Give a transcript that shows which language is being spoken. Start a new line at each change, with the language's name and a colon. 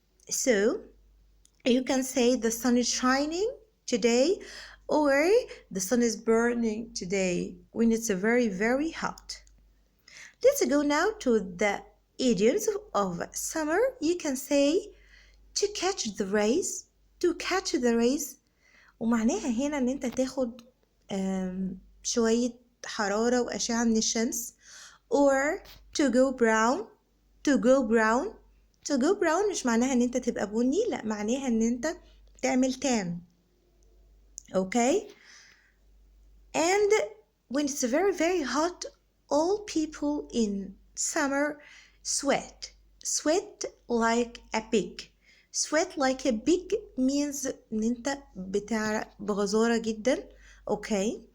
English: So you can say the sun is shining today or the sun is burning today when it's a very, very hot. Let's go now to the idioms of summer. You can say to catch the rays. To catch the rays
Arabic: ومعناها هنا ان انت تاخد شوية حرارة وأشعة من الشمس.
English: Or to go brown. To go brown. To go brown
Arabic: مش معناها ان انت تبقى بني، لا، معناها ان انت تعمل tan.
English: Okay? And when it's very, very hot, all people in summer sweat. Sweat like a pig. Sweat like a pig means
Arabic: ان انت بتعرق بغزارة جدا.
English: Okay?